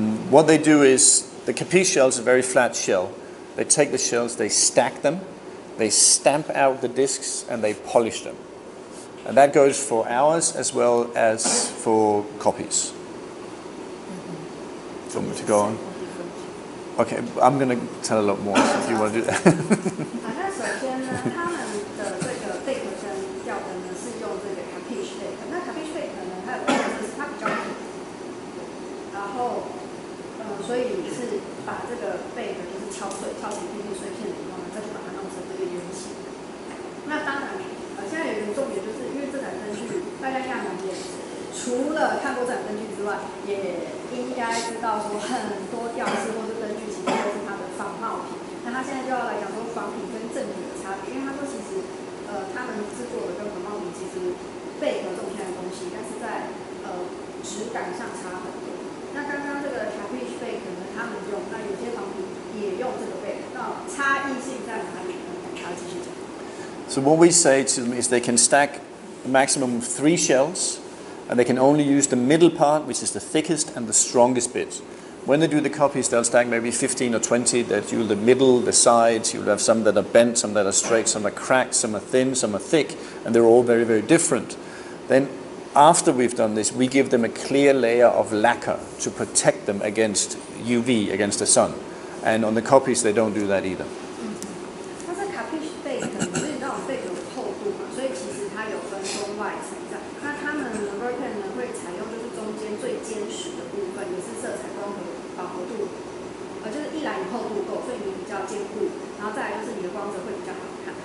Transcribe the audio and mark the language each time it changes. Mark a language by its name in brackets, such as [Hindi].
[English] What they do is, the capiche shells are very flat shell. They take the shells, they stack them, they stamp out the discs, and they polish them. And that goes for ours as well as for copies. Do you want me to go on? Okay, I'm going to tell a lot more if you want to do that. [Chinese] 那首先呢，他们的这个贝壳跟吊灯呢是用这个 capiche 贝壳。那 capiche 贝壳呢，它有特色是它比较平，然后所以是把这个贝壳就是敲成片片碎片以后呢，再去把它弄成这个圆形。那当然，现在有一个重点就是，因为这台灯具大家应该蛮也除了看过这台灯具之外，也应该知道说很多吊饰或是灯具其实都是它的仿冒品。那他现在就要来讲说仿品跟正品的差别，因为他说其实他们制作的跟仿冒品其实贝壳这种天然东西，但是在质感上差很多。那刚刚这个 capiche 贝壳呢，他们用，那有些仿品也用这个贝壳，那差异性在哪里呢？他继续讲。 [English] So what we say to them is they can stack a maximum of 3 shells, and they can only use the middle part, which is the thickest and the strongest bit. When they do the copies, they'll stack maybe 15 or 20. They'll do the middle, the sides. You'll have some that are bent, some that are straight, some are cracked, some are thin, some are thick, and they're all very, very different. Then after we've done this, we give them a clear layer of lacquer to protect them against UV, against the sun. And on the copies, they don't do that either. [Chinese] 它是 capiche 贝壳，所以那种贝壳有厚度嘛，所以其实它有分中外层这样。那他们 Verpan 呢会采用就是中间最坚实的部分，也是色彩光和饱和度，就是一来你厚度够，所以你比较坚固，然后再来就是你的光泽会比较好看。